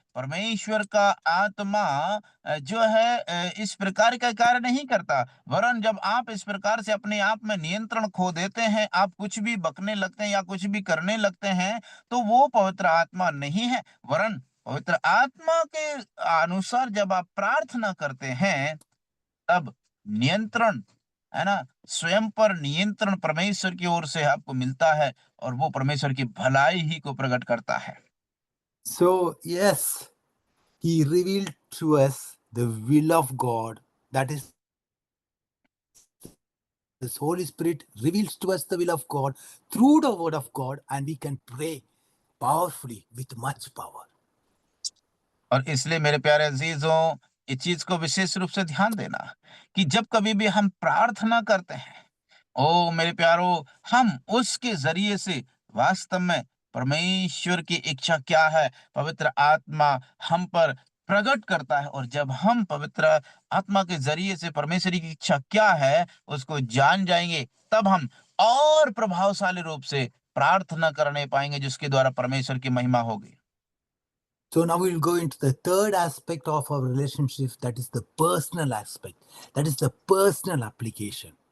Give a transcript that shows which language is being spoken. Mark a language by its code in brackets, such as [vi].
[hi] परमेश्वर का आत्मा जो है इस प्रकार का कार्य नहीं करता, वरन जब आप इस प्रकार से अपने आप में नियंत्रण खो देते हैं, आप कुछ भी बकने लगते हैं या कुछ भी करने लगते हैं, तो वो पवित्र आत्मा नहीं है। वरन पवित्र आत्मा के अनुसार जब आप प्रार्थना करते हैं, तब नियंत्रण, है ना, स्वयं पर नियंत्रण परमेश्वर की ओर से आपको मिलता है, और वो परमेश्वर की भलाई ही को प्रकट करता है। [en] So, yes, He revealed to us the will of God. That is, the Holy Spirit reveals to us the will of God through the Word of God, and we can pray powerfully with much power. [hi] और इसलिए मेरे प्यारे अजीजों, इस चीज को विशेष रूप से ध्यान देना कि जब कभी भी हम प्रार्थना करते हैं, ओ मेरे प्यारो, हम उसके जरिए से वास्तव में परमेश्वर की इच्छा क्या है, पवित्र आत्मा हम पर प्रकट करता है। और जब हम पवित्र आत्मा के जरिए से परमेश्वर की इच्छा क्या है उसको जान जाएंगे, तब हम और प्रभावशाली रूप से प्रार्थना करने पाएंगे, जिसके द्वारा परमेश्वर की महिमा होगी। [en] So now we'll go into the third aspect of our relationship, that is the personal aspect, that is the personal application.